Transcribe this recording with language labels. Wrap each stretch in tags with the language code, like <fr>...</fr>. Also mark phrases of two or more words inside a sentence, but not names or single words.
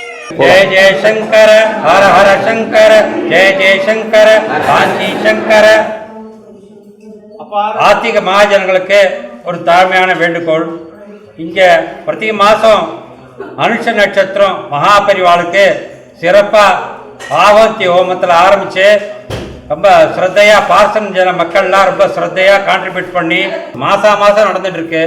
<sa>जय जय शंकर हर हर शंकर जय जय शंकर காஞ்சி சங்கர.</sa> <ta>ஆத்திக மகாஜனங்களுக்கு ஒரு தாழ்மையான வேண்டுகோள். இங்கே பிரதி மாதம் அனுஷ நட்சத்திரம் மகாபரிவாளுக்கு சிறப்பாக ஆவத்தி ஹோமத்தில் ஆரம்பித்து ரொம்ப ஸ்ரத்தையாக பார்சன் ஜன மக்கள்லாம் ரொம்ப ஸ்ரத்தையாக கான்ட்ரிபியூட் பண்ணி மாதம் நடந்துகிட்ருக்கு.</ta>